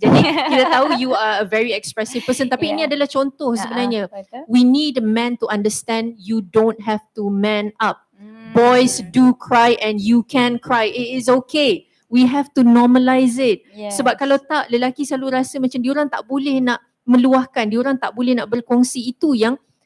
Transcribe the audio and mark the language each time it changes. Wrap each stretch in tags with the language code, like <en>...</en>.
<ms>Jadi kita tahu</ms> <en>you are a very expressive person,</en> <ms>tapi ini adalah contoh sebenarnya.</ms> <en>We need a man to understand you don't have to man up. Boys do cry and you can cry. It is okay. We have to normalize it.</en> <ms>Sebab kalau tak, lelaki selalu rasa macam diorang tak boleh nak meluahkan, diorang tak boleh nak berkongsi. Itu yang</ms>